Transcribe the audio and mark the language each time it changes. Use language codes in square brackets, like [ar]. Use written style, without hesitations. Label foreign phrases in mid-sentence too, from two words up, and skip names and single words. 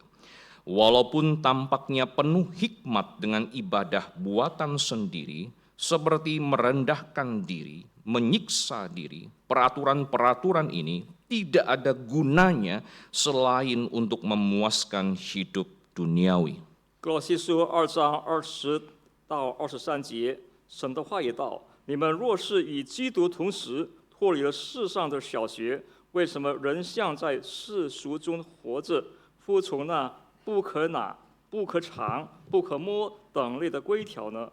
[id] Walaupun tampaknya penuh hikmat dengan ibadah buatan sendiri, seperti merendahkan diri, menyiksa diri, peraturan-peraturan ini tidak ada gunanya selain untuk memuaskan hidup duniawi. [zh] 格罗西书2章20到23节，神的话也道：你们若是与基督同时脱离了世上的小学，为什么仍像在世俗中活着，服从那不可拿、不可尝、不可摸等类的规条呢？